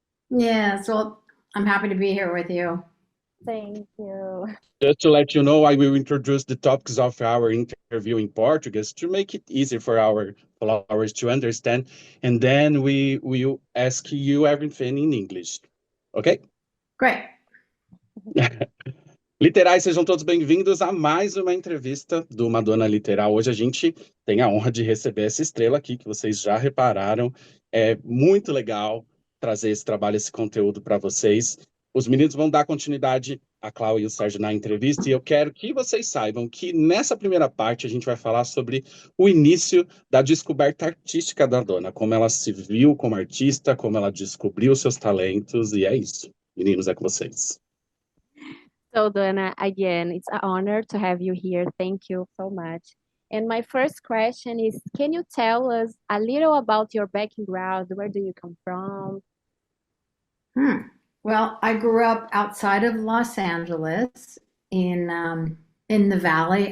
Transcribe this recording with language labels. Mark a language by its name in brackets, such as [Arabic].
[English] Yes, well, I'm happy to be here with you. Thank you. Just to let you know, I will introduce the topics of our interview in Portuguese to make it easy for our followers to understand, and then we will ask you everything in English. Ok? Great. [Portuguese] Literais, sejam todos bem-vindos a mais uma entrevista do Madonna Literal. Hoje a gente tem a honra de receber essa estrela aqui, que vocês já repararam. É muito legal trazer esse trabalho, esse conteúdo para vocês. Os meninos vão dar continuidade a Cláudia e o Sérgio na entrevista, e eu quero que vocês saibam que nessa primeira parte a gente vai falar sobre o início da descoberta artística da Dona, como ela se viu como artista, como ela descobriu seus talentos, e é isso. Meninos, é com vocês. [English] So, Donna, again, it's an honor to have you here. Thank you so much. And my first question is, can you tell us a little about your background? Where do you come from? Well, I grew up outside of Los Angeles in the Valley.